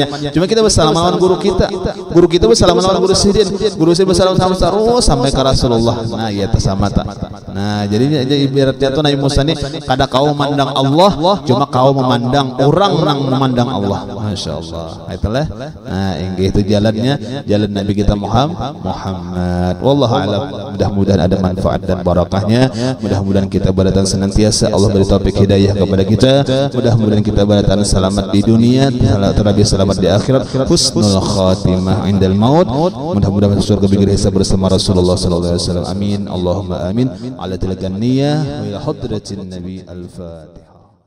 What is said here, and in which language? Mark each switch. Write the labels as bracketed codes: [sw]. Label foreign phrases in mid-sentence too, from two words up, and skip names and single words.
[bjn] Cuma kita bersalaman lawan guru kita bersalaman lawan guru sidin, guru sidin bersalaman terus sampai ke Rasulullah. Nah iya tak sama tak. Nah jadi ibaratnya tuh Nabi Musa ini kada kau memandang Allah, cuma kau memandang orang nang memandang Allah. Masya Allah. Itulah. Nah inggih itu jalannya, jalan Nabi kita Muhammad. [ar] والله أعلم. [id] Mudah-mudahan ada manfaat dan barakahnya. Mudah-mudahan kita berdatang senantiasa Allah beri taufik hidayah kepada kita. Mudah-mudahan kita berdatang selamat di dunia, terlebih selamat di akhirat. [ar] حسن الخاتمة عند الموت. [id] Mudah-mudahan masuk surga [ar] بغير حساب [id] bersama Rasulullah [ar] صلى الله عليه وسلم. [id] Amin. [ar] اللهم آمين. على تلك النية وإلى حضرة النبي الفاتحة.